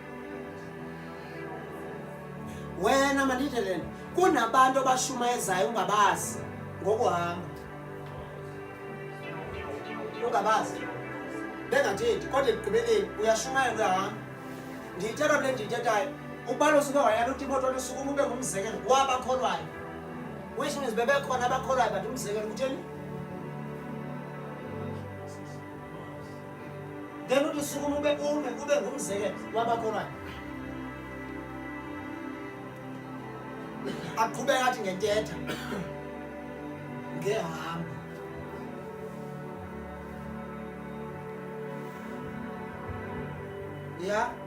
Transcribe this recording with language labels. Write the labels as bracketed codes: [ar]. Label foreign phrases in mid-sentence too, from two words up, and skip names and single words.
[xh] wena mandithe lena kunabantu abashumayezayo ungabazi ngokuhamba ungabazi bengathethi kodwa ekugqibeleni uyashumayela uyahamba ndiyithetha le ndiyithethayo ubalo suke wayala uTimothy olusukuma ube ngumzekelo wabakholwayo which bebekhona abakholwayo but umzekelo kutheni then uthi sukuma ube ngumzekelo wabakholwayo aqhubeka athi ngentetha ngehamba ya